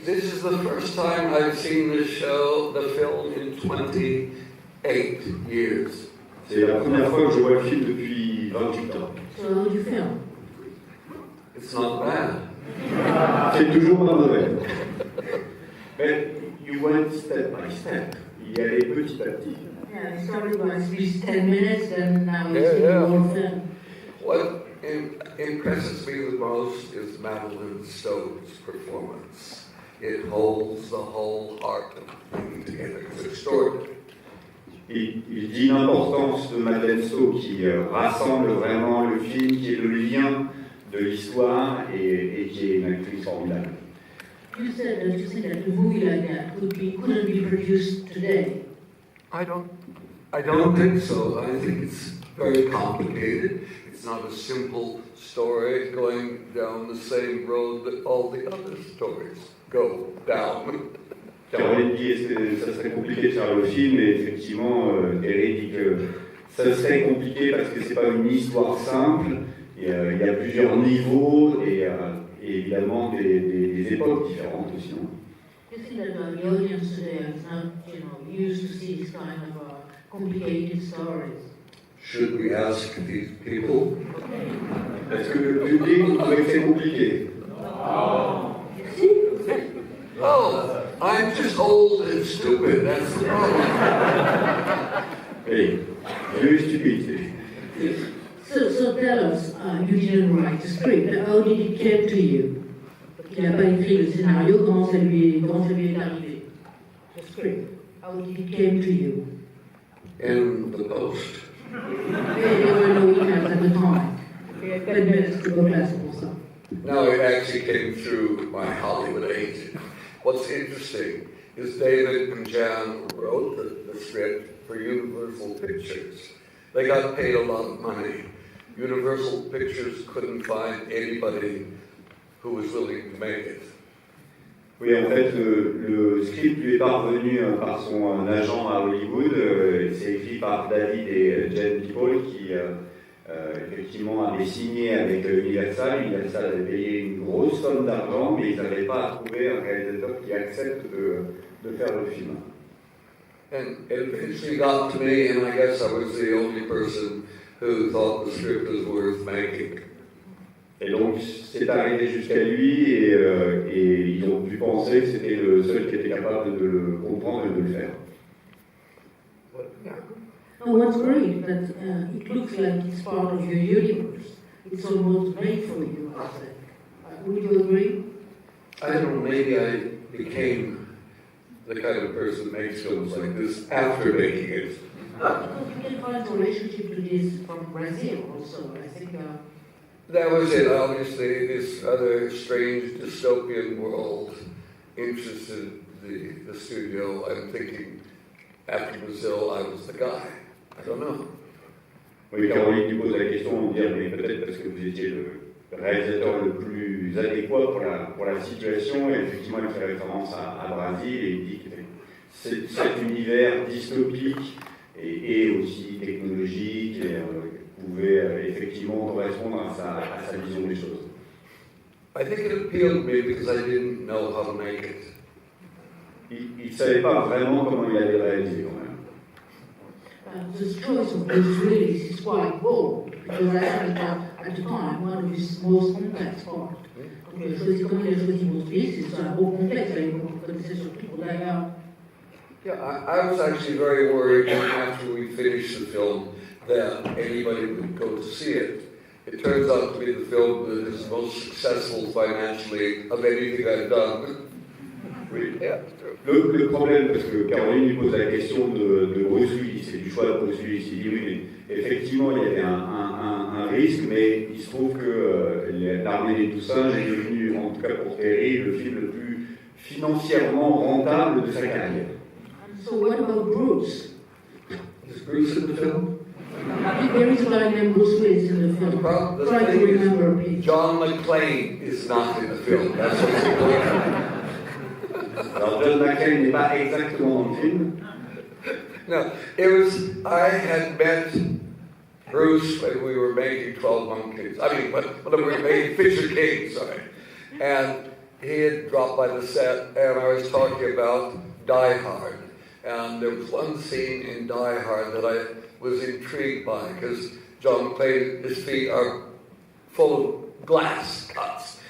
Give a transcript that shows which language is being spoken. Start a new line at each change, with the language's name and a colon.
English: This is the first time I've seen the film in 28 years.
French: C'est la première fois que je vois le film depuis 28 ans.
English: So how do you feel? It's not bad.
French: C'est toujours pas mauvais. Mais
English: you went step by step.
French: Il y allait petit à petit.
English: Yeah, it started with at least 10 minutes and now it's in yeah. the whole film. What impresses me the most is Madeline Stowe's performance. It holds the whole heart of the thing together. It's extraordinary.
French: Il dit l'importance de Madeleine Stowe qui rassemble vraiment le film, qui est le lien de l'histoire et qui est une actrice formidable.
English: You said that a movie like that couldn't be produced today. I don't think so. I think it's very complicated. It's not a simple story going down the same road that all the other stories go down.
French: Caroline dit que ça serait compliqué de faire le film, et effectivement, Eric dit que ça serait compliqué parce que c'est pas une histoire simple, Et il y a plusieurs niveaux et évidemment des époques différentes aussi.
English: You think that the audience today is not, used to see this kind of complicated stories? Should we ask these people?
French: Est-ce que le public trouvait que c'est compliqué?
English: Oh, I'm just old and stupid, that's the problem. Hey, very stupid. So tell us, you didn't write the script, how did it come to you?
French: Il n'a pas écrit le scénario, comment ça lui est arrivé?
English: The script, how did it come to you? In the post. There were no emails at the time.
French: Pas de mails, c'était pas classe pour ça.
English: No, it actually came through my Hollywood agent. What's interesting is David and Jan wrote the script for Universal Pictures. They got paid a lot of money. Universal Pictures couldn't find anybody who was willing to make it.
French: Oui, en fait, le script lui est parvenu par son agent à Hollywood. C'est écrit par David et Jen People qui, effectivement, avaient signé avec Universal. Universal avait payé une grosse somme d'argent, mais ils n'avaient pas trouvé un réalisateur qui accepte de faire le film.
English: And it eventually got to me, and I guess I was the only person who thought the script was worth making.
French: Et donc, c'est arrivé jusqu'à lui et ils ont pu penser que c'était le seul qui était capable de le comprendre et de le faire.
English: Oh, what's great that it looks like it's part of your universe. It's almost made for you, I think. Would you agree? I don't know, maybe I became the kind of person that makes films like this after making it. Because you can find a relationship to this from Brazil also, I think. That was it, obviously, this other strange dystopian world interested the studio. I'm thinking, after Brazil, I was the guy. I don't know.
French: Oui, Caroline qui pose la question, on dit, mais peut-être parce que vous étiez le réalisateur le plus adéquat pour la situation, et effectivement, il fait référence à Brésil, et il dit que cet univers dystopique et aussi technologique, pouvait effectivement correspondre à sa vision des choses.
English: I think it appealed to me because I didn't know how to make it.
French: Il ne savait pas vraiment comment il allait réaliser quand même.
English: The choice of Bruce Willis is quite bold, because I think at the time one of his most complex parts.
French: Donc comment il a choisi Bruce Willis, c'est un beau complexe, vous connaissez surtout pour d'ailleurs.
English: Yeah, I was actually very worried after we finished the film that anybody would go to see it. It turns out to be the film that is most successful financially of anything I've done.
French: Oui.
English: Yeah.
French: Le problème, parce que Caroline lui pose la question de Bruce Willis, et du choix de Bruce Willis, il dit oui, mais effectivement il y avait un risque, mais il se trouve que L'Armée des Douze-Singes est devenu, en tout cas pour Terry, le film le plus financièrement rentable de sa carrière.
English: So what about Bruce? Is Bruce in the film? There is a guy named Bruce Willis in the film. Well, the Try to thing is, remember, please. John McClane is not in the film. That's what's important.
French: Alors John McClane n'est pas exactement dans le film.
English: No, it was, I had met Bruce when we were making 12 Monkeys. I mean, when we were making Fisher King, sorry. And he had dropped by the set, and I was talking about Die Hard. And there was one scene in Die Hard that I was intrigued by, because John McClane, his feet are full of glass cuts.